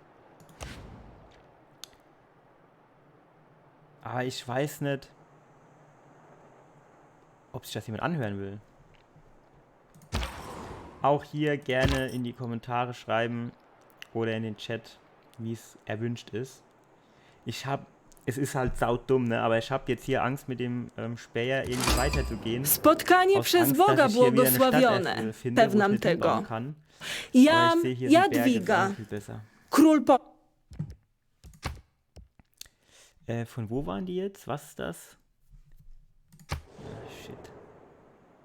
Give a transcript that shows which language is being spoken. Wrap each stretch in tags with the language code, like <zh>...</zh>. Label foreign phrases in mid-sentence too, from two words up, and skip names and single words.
<de>Aber ich weiß nicht, ob sich das jemand anhören will. Auch hier gerne in die Kommentare schreiben oder in den Chat, wie es erwünscht ist. Es ist halt saudumm, ne? Aber ich habe jetzt hier Angst, mit dem Späher irgendwie weiterzugehen.</de> <pl>Spotkanie przez Boga błogosławione. Pewna tego. Ja, Jadwiga. Król po...</pl> <de>Von wo waren die jetzt? Was ist das? Shit.</de>